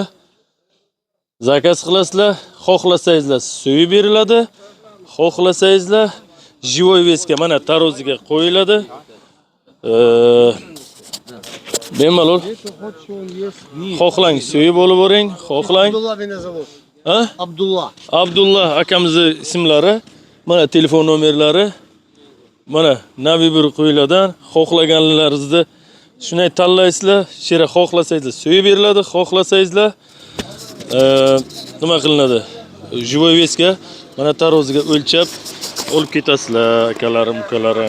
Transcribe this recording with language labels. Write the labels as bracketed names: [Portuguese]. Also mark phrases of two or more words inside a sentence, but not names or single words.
[Uzbek] Zakaz qilasizlar, xohlasangizlar so'yib beriladi, xohlasangizlar [Russian] живой веска [Uzbek] mana taroziga qo'yiladi. Bemalol xohlang so'yib olib boring, xohlang. [Russian] Абдулла меня зовут. [Uzbek] Ha? Абдулла. Abdullah akamizning ismlari, mana telefon nomerlari. Mana Navi bir qo'yiladan xohlaganlaringizni shunday tanlaysizlar, shera xohlasangizlar so'yib beriladi, xohlasangizlar nima qilinadi? [Russian] Живой веска [Uzbek] mana taroziga o'lchab olib ketasizlar akalarim, ukalarim.